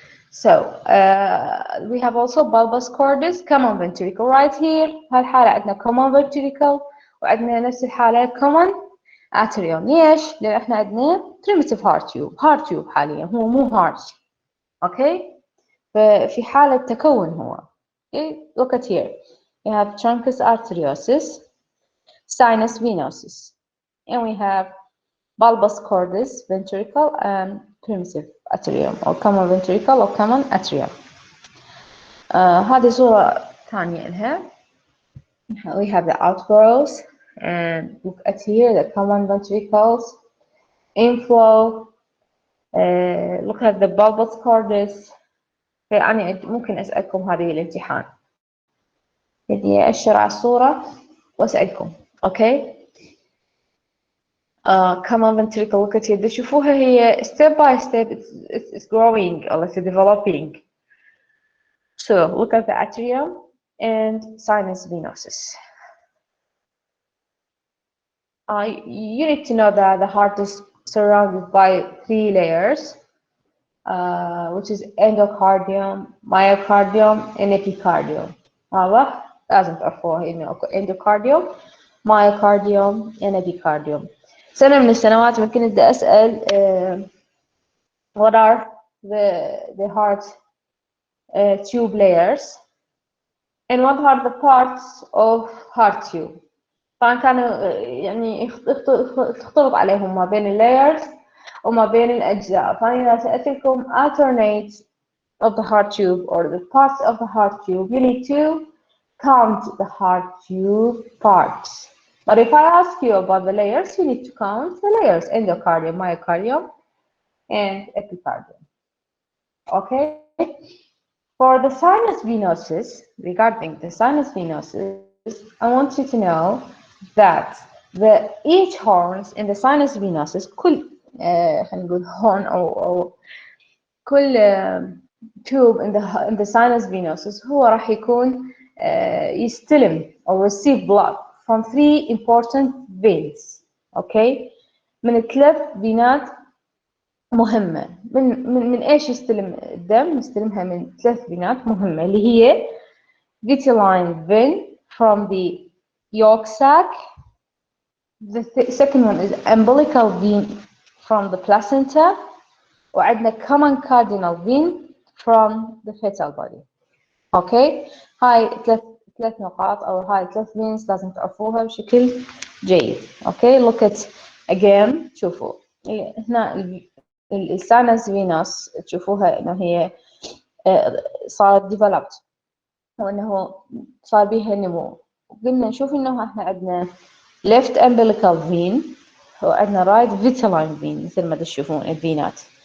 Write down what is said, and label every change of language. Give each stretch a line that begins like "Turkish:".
English: So we have also bulbous cordis, common ventricle right here.
Arabic: هالحالة عندنا
English: common ventricle
Arabic: وعندنا نفس الحالة
English: common atrium.
Arabic: ليش؟ لأن احنا عندنا
English: primitive heart tube
Arabic: حاليا، هو مو heart. Okay, ففي حالة تكون هو.
English: Okay, look at here. We have truncus arteriosus, sinus venosus, and we have bulbous cordis, ventricle, and primitive atrium, or common ventricle, or common atrium.
Arabic: هذه صورة ثانية لها.
English: We have the outgrowths, and look at here, the common ventricles, inflow. Look at the bulbous cordis.
Arabic: يعني ممكن أسألكم هذه الامتحان. بدي أشر على الصورة وأسألكم.
English: Okay. Common ventricle. Look at here.
Arabic: تشوفوها هي
English: step by step. It's growing or it's developing. So look at the atrium and sinus venosus. You need to know that the heart is surrounded by 3 layers, which is endocardium, myocardium, and epicardium.
Arabic: واضح؟ لازم تعرفوها إنه
English: endocardium, myocardium, and epicardium.
Arabic: سنة من السنوات ممكن بدي أسأل
English: what are the heart tube layers and what are the parts of heart tube.
Arabic: طبعا كانوا يعني تختلط عليهم ما بين اللايرز وما بين الأجزاء. فأنا سألتكم
English: alternate of the heart tube or the parts of the heart tube. You need to count the heart tube parts. But if I ask you about the layers, you need to count the layers: endocardium, myocardium, and epicardium. Okay? For the sinus venosus, regarding the sinus venosus, I want you to know that each horns in the sinus venosus,
Arabic: خلينا نقول
English: horn أو كل tube in the sinus venosus
Arabic: هو راح يكون يستلم
English: or receive blood from 3 important veins.
Arabic: اوكي، من 3 فينات مهمة. من ايش يستلم الدم؟ يستلمها من 3 فينات مهمة اللي هي
English: vitelline vein from the yolk sac. The second one is umbilical vein from the placenta.
Arabic: وعندنا
English: common cardinal vein from the fetal body.
Arabic: اوكي، هاي ثلاث نقاط او هاي
English: 3 veins
Arabic: لازم تعرفوها بشكل جيد. اوكي،
English: look at again.
Arabic: شوفوا هنا الساينس فينوس تشوفوها انه هي صارت developed وانه صار بيها نمو. قلنا نشوف انه احنا عندنا
English: left umbilical vein
Arabic: وعندنا
English: right vitelline vein
Arabic: مثل ما تشوفون الفينات.